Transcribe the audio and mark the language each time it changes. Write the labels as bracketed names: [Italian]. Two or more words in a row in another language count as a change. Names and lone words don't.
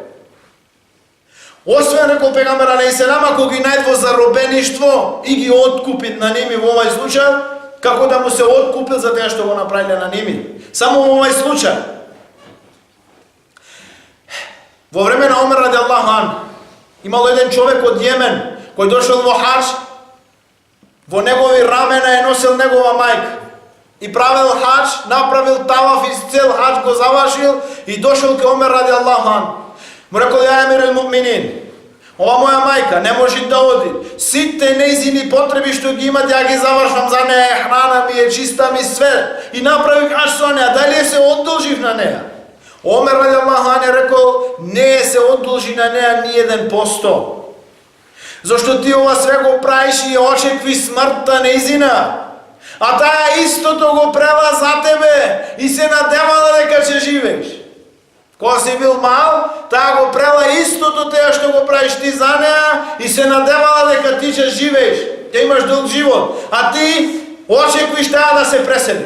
[Macedonian] Освен, рекол пегамбер алейхиселам, ако ги најде во заробеништво и ги откупит на ними во овај случај, како да му се откупил за тоа што го направиле на ними. Само во овај случај. Во време на Омер [Arabic] رضي الله عنه, [Macedonian] имало еден човек од Јемен, кој дошол во хадж, во негови рамена е носил негова мајка. И правил хадж, направил таваф и цел хадж го завршил и дошол ке Омер [Arabic] رضي الله عنه. [Macedonian] Му рекол: [Arabic] يا أمير المؤمنين, [Macedonian] ова моја мајка не може да оди. Сите нејзини потреби што ги имат, ја ги завршвам за неја, храна ми е, чиста ми све. И направих хадж со неја, дали се одолжив на неја? Омер [Arabic] رضي الله عنه [Macedonian] е рекол: не се одолжи на неја ни 1%. Зашто ти ова све го правиш и очекви смртта нејзина. А таа истото го прела за тебе и се надевала дека ќе живееш. Кога си бил мал, таа го прела истото теа што го правиш ти за неа и се надевала дека ти ќе живееш, ќе имаш долг живот, а ти очеквиш таа да се пресели.